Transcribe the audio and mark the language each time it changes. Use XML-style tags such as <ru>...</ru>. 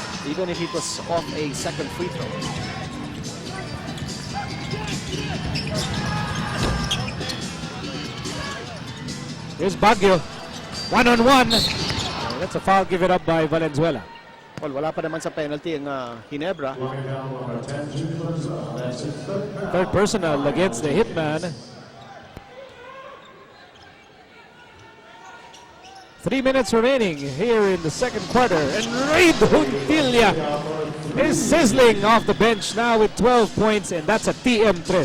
<en>Even if it was off a second free throw. Here's Baguio. 1-on-1. That's a foul given up by Valenzuela.</en> <tl>Well, wala pa naman sa penalty ang Ginebra.</tl> <en>Third personal against the hitman. 3 minutes remaining here in the second quarter. And Reed Huntilla is sizzling off the bench now with 12 points, and that's a TM3.</en>